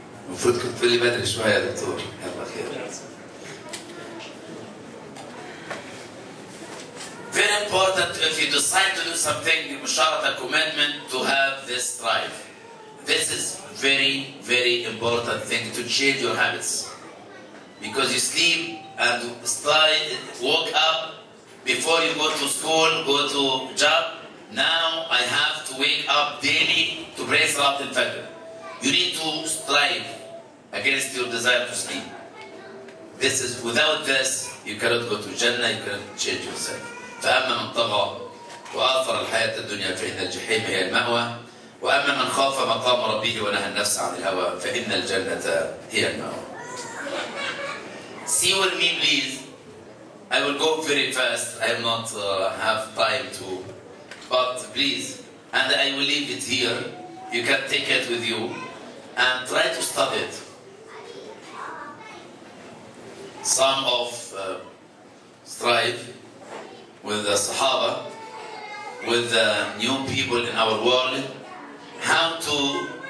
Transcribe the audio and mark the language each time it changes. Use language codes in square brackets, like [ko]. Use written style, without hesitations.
[ar] المفروض كنت تقول لي بدري شوية يا دكتور. يلا خير. [en] Very important if you decide to do something, musharata commitment to have this drive. This is very, very important thing to change your habits. Because you sleep and woke up before you go to school, go to job. Now I have to wake up daily to pray Salat al-Fajr. You need to strive against your desire to sleep. This is, without this, you cannot go to Jannah, you cannot change yourself. [ar] فأما من طغى وآثر الحياة الدنيا فإن الجحيم هي المأوى وأما من خاف مقام ربه ونهى النفس عن الهوى فإن الجنة هي المأوى. [en] See with me please. I will go very fast. I will not have time to, but please, and I will leave it here. You can take it with you and try to study it. Some of strive with the Sahaba, with the new people in our world, how to